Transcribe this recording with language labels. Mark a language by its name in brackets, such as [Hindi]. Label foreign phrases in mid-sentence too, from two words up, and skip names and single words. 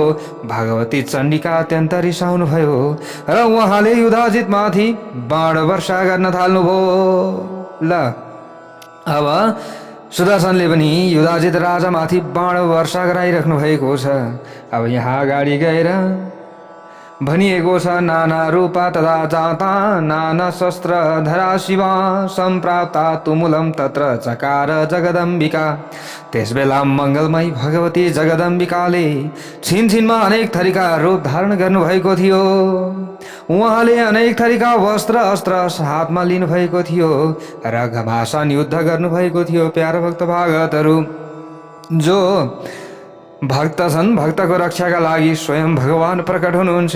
[Nepali] भगवती चण्डिका अत्यन्त रिसाउनु भयो र उहाँले युधाजित माथि बाण वर्षा गर्न थाल्नुभयो। ल अब सुदर्शनले पनि युधाजित राजामाथि बाण वर्षा गराइराख्नु भएको छ। अब यहाँ अगाडि गएर भनिएको छ [Sanskrit] नाना रूपा तदा जाता नाना शस्त्र धरा शिवा सम्प्राप्ता तुमुलम तत्र चकार जगदम्बिका। [Nepali] त्यसबेला मङ्गलमयी भगवती जगदम्बिकाले छिनछिनमा अनेक थरीका रूप धारण गर्नुभएको थियो। उहाँले अनेक थरीका वस्त्र अस्त्र हातमा लिनुभएको थियो र घमासान युद्ध गर्नुभएको थियो। प्यारा भक्त भागवतहरू, जो भक्त छन् भक्तको रक्षाका लागि स्वयं भगवान प्रकट हुनुहुन्छ।